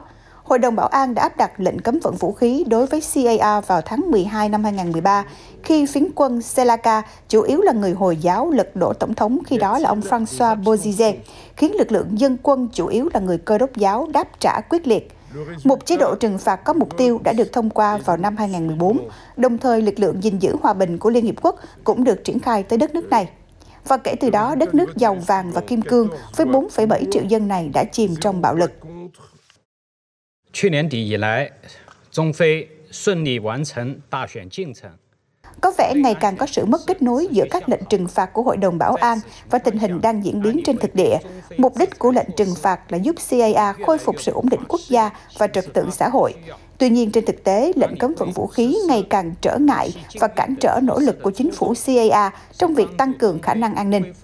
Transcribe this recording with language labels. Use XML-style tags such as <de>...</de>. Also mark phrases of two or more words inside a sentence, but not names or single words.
<vi>Hội đồng Bảo an đã áp đặt lệnh cấm vận vũ khí đối với CAR vào tháng 12 năm 2013, khi phiến quân Selaka, chủ yếu là người Hồi giáo, lật đổ tổng thống khi đó là ông François Bozizé, khiến lực lượng dân quân chủ yếu là người Cơ đốc giáo đáp trả quyết liệt. Một chế độ trừng phạt có mục tiêu đã được thông qua vào năm 2014, đồng thời lực lượng gìn giữ hòa bình của Liên Hiệp Quốc cũng được triển khai tới đất nước này. Và kể từ đó, đất nước giàu vàng và kim cương với 4,7 triệu dân này đã chìm trong bạo lực.</vi> <zh>去年底以来，中非顺利完成大选进程。</zh> <vi>Có vẻ ngày càng có sự mất kết nối giữa các lệnh trừng phạt của Hội đồng Bảo an và tình hình đang diễn biến trên thực địa. Mục đích của lệnh trừng phạt là giúp CAA khôi phục sự ổn định quốc gia và trật tự xã hội. Tuy nhiên, trên thực tế, lệnh cấm vận vũ khí ngày càng trở ngại và cản trở nỗ lực của chính phủ CAA trong việc tăng cường khả năng an ninh.</vi>